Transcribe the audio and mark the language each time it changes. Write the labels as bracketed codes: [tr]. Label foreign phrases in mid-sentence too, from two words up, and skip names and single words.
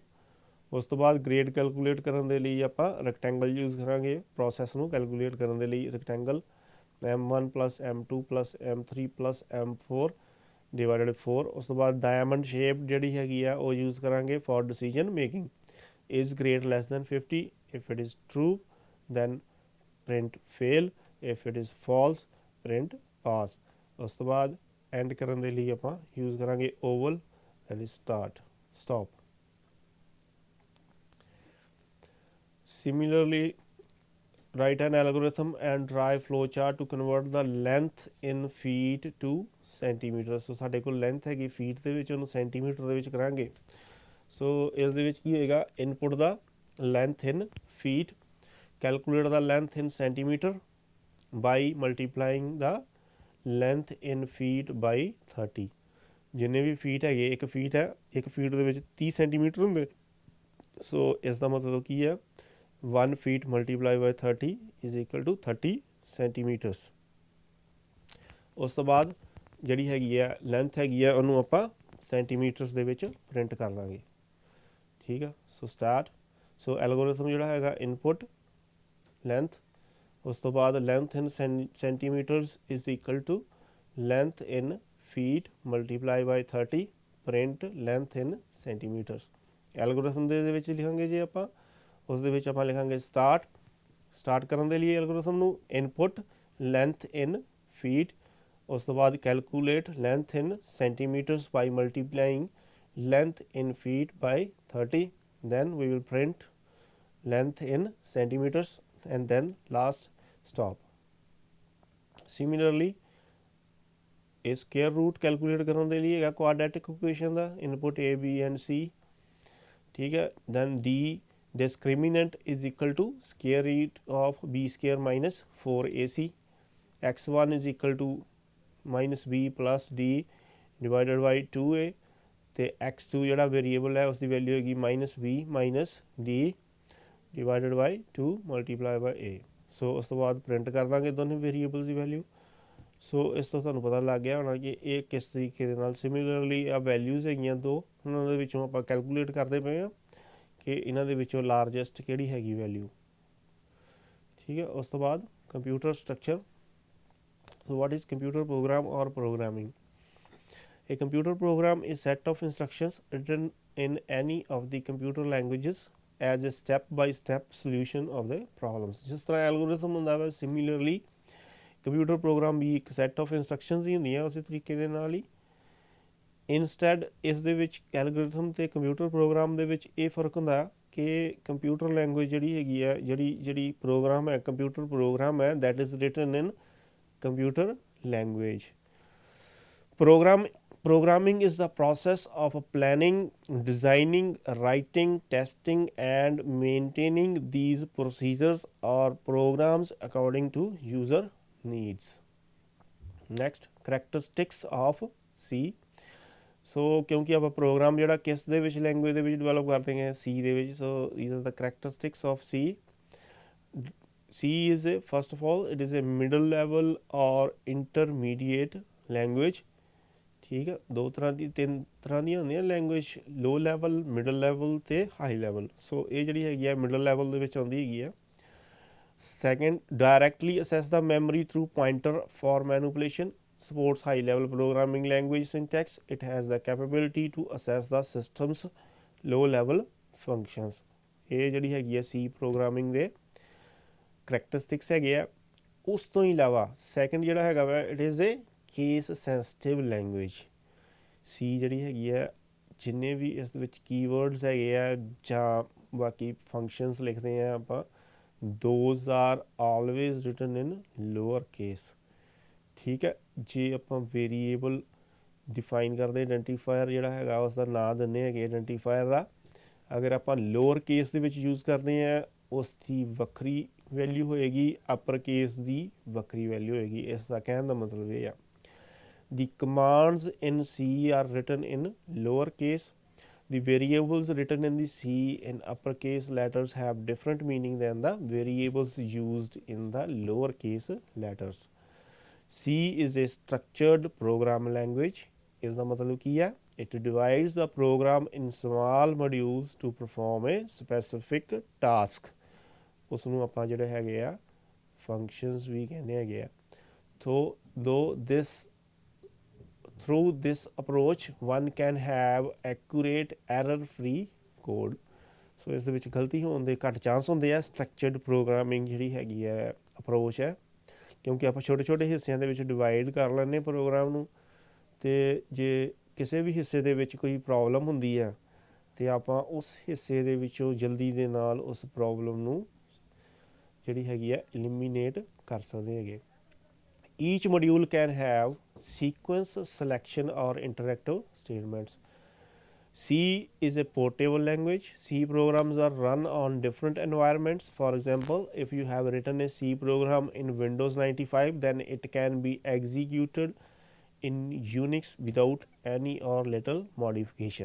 [pa] ਉਸ ਤੋਂ ਬਾਅਦ [en] grade calculate [pa] ਕਰਨ ਦੇ ਲਈ ਆਪਾਂ [en] rectangle use [pa] ਕਰਾਂਗੇ, ਪ੍ਰੋਸੈਸ ਨੂੰ ਕੈਲਕੂਲੇਟ ਕਰਨ ਦੇ ਲਈ ਰੈਕਟੈਂਗਲ, M1 + M2 + M3 + M4 ਡਿਵਾਈਡਡ 4. ਉਸ ਤੋਂ ਬਾਅਦ [en] diamond shape [pa] ਜਿਹੜੀ ਹੈਗੀ ਆ ਉਹ ਯੂਜ਼ ਕਰਾਂਗੇ [en] for decision making. is great less than 50, if it is true then print fail, if it is false print pass. [pa] ਉਸ ਤੋਂ ਬਾਅਦ ਐਂਡ ਕਰਨ ਦੇ ਲਈ ਆਪਾਂ ਯੂਜ਼ ਕਰਾਂਗੇ oval, [en] that is stop. Similarly, write an algorithm and drive flowchart to convert the length in feet to centimeters. [pa] So ਸਾਡੇ ਕੋਲ ਲੈਂਥ ਹੈਗੀ ਫੀਟ ਦੇ ਵਿੱਚ, ਉਹਨੂੰ ਸੈਂਟੀਮੀਟਰ ਦੇ ਵਿੱਚ ਕਰਾਂਗੇ. ਸੋ ਇਸ ਦੇ ਵਿੱਚ ਕੀ ਹੋਏਗਾ, [en] input the length in feet, calculate the length in centimeter by multiplying the length in feet by 30. [pa] ਜਿੰਨੇ ਵੀ ਫੀਟ ਹੈਗੇ, ਇੱਕ ਫੀਟ ਹੈ, ਇੱਕ ਫੀਟ ਦੇ ਵਿੱਚ 30 ਸੈਂਟੀਮੀਟਰ ਹੁੰਦੇ. ਸੋ ਇਸ ਦਾ ਮਤਲਬ ਕੀ ਹੈ, [en] 1 feet multiplied by 30 is equal to 30 centimeters. [pa] ਉਸ ਤੋਂ ਬਾਅਦ ਜਿਹੜੀ ਹੈਗੀ ਆ ਲੈਂਥ ਹੈਗੀ ਆ ਉਹਨੂੰ ਆਪਾਂ ਸੈਂਟੀਮੀਟਰਸ ਦੇ ਵਿੱਚ ਪ੍ਰਿੰਟ ਕਰ ਲਾਂਗੇ. ਠੀਕ ਆ. ਸੋ ਸਟਾਰਟ. [en] so algorithm [pa] ਜਿਹੜਾ ਹੈਗਾ [en] input length, [pa] ਉਸ ਤੋਂ ਬਾਅਦ [en] length in centimeters is equal to length in feet multiply by 30 print length in centimeters. [pa] ਐਲਗੋਰਿਥਮ ਦੇ ਵਿੱਚ ਲਿਖਾਂਗੇ ਜੇ ਆਪਾਂ, ਉਸ ਦੇ ਵਿੱਚ ਆਪਾਂ ਲਿਖਾਂਗੇ ਸਟਾਰਟ ਕਰਨ ਦੇ ਲਈ ਐਲਗੋਰਿਥਮ ਨੂੰ [en] input length in feet, [pa] ਉਸ ਤੋਂ ਬਾਅਦ [en] calculate length in centimeters by multiplying length in feet by 30, then we will print length in centimeters and then last stop. [pa] Similarly, ਇਹ [en] square root [pa] ਕੈਲਕੂਲੇਟ ਕਰਨ ਦੇ ਲਈ ਹੈਗਾ [en] quadratic equation [pa] ਦਾ ਇਨਪੁਟ A B and C, ਠੀਕ ਹੈ। [en] ਦੈਨ D discriminant is equal to square root of B square minus 4AC, x1 is equal to minus B plus D divided by 2A, [pa] ਤੇ x2 ਜਿਹੜਾ ਵੇਰੀਏਬਲ ਹੈ ਉਸ ਦੀ ਵੈਲਿਊ ਹੈਗੀ [en] minus B minus D divided by 2 multiply by A. [pa] ਸੋ ਉਸ ਤੋਂ ਬਾਅਦ ਪ੍ਰਿੰਟ ਕਰ ਦਾਂਗੇ ਦੋਨੇ ਵੇਰੀਏਬਲਸ ਦੀ ਵੈਲਿਊ। ਸੋ ਇਸ ਤੋਂ ਤੁਹਾਨੂੰ ਪਤਾ ਲੱਗ ਗਿਆ ਹੋਣਾ ਕਿ ਇਹ ਕਿਸ ਤਰੀਕੇ ਦੇ ਨਾਲ ਸਿਮਿਲਰਲੀ ਆ ਵੈਲਿਊਜ਼ ਹੈਗੀਆਂ ਦੋ, ਉਹਨਾਂ ਦੇ ਵਿੱਚੋਂ ਆਪਾਂ ਕੈਲਕੂਲੇਟ ਕਰਦੇ ਪਏ ਹਾਂ ਕਿ ਇਹਨਾਂ ਦੇ ਵਿੱਚੋਂ ਲਾਰਜੈਸਟ ਕਿਹੜੀ ਹੈਗੀ ਵੈਲਿਊ, ਠੀਕ ਹੈ। ਉਸ ਤੋਂ ਬਾਅਦ [en] computer structure. so what is computer program or programming? A computer program is set of instructions written in any of the computer languages as a step-by-step solution of the problems। [pa] ਜਿਸ ਤਰ੍ਹਾਂ ਐਲਗੋਰਿਥਮ ਹੁੰਦਾ ਵਾ, ਸਿਮਿਲਰਲੀ [en] computer program [pa] ਵੀ ਇੱਕ [en] set of instructions [pa] ਹੀ ਹੁੰਦੀਆਂ ਉਸੇ ਤਰੀਕੇ ਦੇ ਨਾਲ ਹੀ। ਇਨਸਟੈਡ ਇਸ ਦੇ ਵਿੱਚ ਐਲਗੋਰਿਥਮ ਅਤੇ [en] computer program [pa] ਦੇ ਵਿੱਚ ਇਹ ਫ਼ਰਕ ਹੁੰਦਾ ਕਿ [en] computer language [pa] ਜਿਹੜੀ ਹੈਗੀ ਹੈ, ਜਿਹੜੀ ਪ੍ਰੋਗਰਾਮ ਹੈ, [en] computer program [pa] ਹੈ, [en] that is written in computer language. Programming is the process of planning, designing, writing, testing, and maintaining these procedures or programs according to user needs। Next, characteristics of C। [pa] ਸੋ ਕਿਉਂਕਿ ਆਪਾਂ ਪ੍ਰੋਗਰਾਮ ਜਿਹੜਾ ਕਿਸ ਦੇ ਵਿੱਚ ਲੈਂਗੁਏਜ ਦੇ ਵਿੱਚ ਡਿਵੈਲਪ ਕਰਦੇ ਹਾਂ, C ਦੇ ਵਿੱਚ। [en] ਸੋ these are the characteristics of C। C is a, first of all, it is a middle level or intermediate language। [pa] ਠੀਕ ਹੈ, ਦੋ ਤਰ੍ਹਾਂ ਦੀ, ਤਿੰਨ ਤਰ੍ਹਾਂ ਦੀਆਂ ਹੁੰਦੀਆਂ ਲੈਂਗੁਏਜ, [en] low level, middle level [pa] ਅਤੇ [en] high level. [pa] ਸੋ ਇਹ ਜਿਹੜੀ ਹੈਗੀ ਆ [en] middle level [pa] ਦੇ ਵਿੱਚ ਆਉਂਦੀ ਹੈਗੀ ਆ। [en] second, directly access the memory through pointer for manipulation, supports high level programming language syntax। It has the capability to assess the system's low level functions। [pa] ਇਹ ਜਿਹੜੀ ਹੈਗੀ ਆ [en] C programming [pa] ਦੇ ਕਰੈਕਟਰਿਸਟਿਕਸ ਹੈਗੇ ਆ। ਉਸ ਤੋਂ ਇਲਾਵਾ ਸੈਕਿੰਡ ਜਿਹੜਾ ਹੈਗਾ ਵਾ, [en] it is a case sensitive language. [pa] C ਜਿਹੜੀ ਹੈਗੀ ਆ, ਜਿੰਨੇ ਵੀ ਇਸ ਵਿੱਚ ਕੀਵਰਡਸ ਹੈਗੇ ਆ ਜਾਂ ਬਾਕੀ ਫੰਕਸ਼ਨਸ ਲਿਖਦੇ ਆ ਆਪਾਂ, [en] those are always written in lower case. [pa] ਠੀਕ ਹੈ, ਜੇ ਆਪਾਂ [en] variable define [pa] ਕਰਦੇ, ਆਈਡੈਂਟੀਫਾਇਰ ਜਿਹੜਾ ਹੈਗਾ ਉਸ ਦਾ ਨਾਂ ਦਿੰਦੇ ਹੈਗੇ ਆਈਡੈਂਟੀਫਾਇਰ ਦਾ, ਅਗਰ ਆਪਾਂ [en] lower case [pa] ਦੇ ਵਿੱਚ ਯੂਜ਼ ਕਰਦੇ ਹਾਂ ਉਸ ਦੀ ਵੱਖਰੀ ਵੈਲਿਊ ਹੋਏਗੀ, [en] upper case [pa] ਦੀ ਵੱਖਰੀ ਵੈਲਿਊ ਹੋਏਗੀ। ਇਸ ਦਾ ਕਹਿਣ ਦਾ ਮਤਲਬ ਇਹ ਆ, [en] the commands in C are written in lower case। The variables written in the C in uppercase letters have different meaning than the variables used in the lowercase letters। C is a structured program language। [pa] ਇਸ ਦਾ ਮਤਲਬ ਕੀ ਹੈ? [en] It divides the program in small modules to perform a specific task। [pa] ਉਸ ਨੂੰ ਆਪਾਂ ਜਿਹੜੇ ਹੈਗੇ ਆ ਫੰਕਸ਼ਨਸ ਵੀ ਕਹਿੰਦੇ ਹੈਗੇ ਆ। [en] Through this approach one can have accurate error-free code। [pa] ਸੋ ਇਸ ਦੇ ਵਿੱਚ ਗਲਤੀ ਹੋਣ ਦੇ ਘੱਟ ਚਾਂਸ ਹੁੰਦੇ ਆ। [en] structured programming [pa] ਜਿਹੜੀ ਹੈਗੀ ਹੈ ਅਪਰੋਚ ਹੈ, ਕਿਉਂਕਿ ਆਪਾਂ ਛੋਟੇ ਛੋਟੇ ਹਿੱਸਿਆਂ ਦੇ ਵਿੱਚ ਡਿਵਾਈਡ ਕਰ ਲੈਂਦੇ ਪ੍ਰੋਗਰਾਮ ਨੂੰ, ਅਤੇ ਜੇ ਕਿਸੇ ਵੀ ਹਿੱਸੇ ਦੇ ਵਿੱਚ ਕੋਈ ਪ੍ਰੋਬਲਮ ਹੁੰਦੀ ਹੈ ਅਤੇ ਆਪਾਂ ਉਸ ਹਿੱਸੇ ਦੇ ਵਿੱਚੋਂ ਜਲਦੀ ਦੇ ਨਾਲ ਉਸ ਪ੍ਰੋਬਲਮ ਨੂੰ ਜਿਹੜੀ ਹੈਗੀ ਹੈ ਐਲੀਮੀਨੇਟ ਕਰ ਸਕਦੇ ਹੈਗੇ। [en] Each module can have sequence selection or interactive statements। C is a portable language। C programs are run on different environments। For example, if you have written a C program in Windows 95, then it can be executed in Unix without any or little modification।